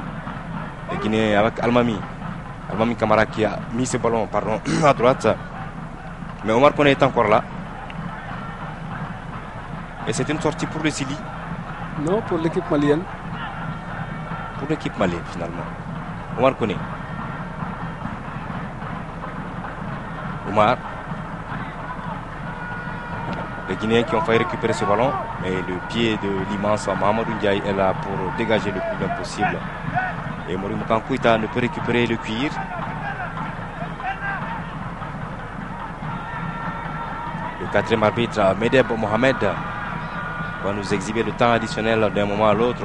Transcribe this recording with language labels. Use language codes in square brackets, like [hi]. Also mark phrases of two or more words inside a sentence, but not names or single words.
[fr] Le Guinéen avec Almami. Almami Kamara qui a mis ce ballon à droite. Mais Oumar Koné est encore là. Et c'est une sortie pour le Sili. Non, pour l'équipe malienne. Pour l'équipe malienne, finalement. Oumar Koné. Oumar. Les Guinéens qui ont failli récupérer ce ballon, mais le pied de l'immense Mahamadou Ndiaye est là pour dégager le plus loin possible. Et Mori Makan Koita ne peut récupérer le cuir. Le quatrième arbitre, Medeb Mohamed, va nous exhiber le temps additionnel d'un moment à l'autre.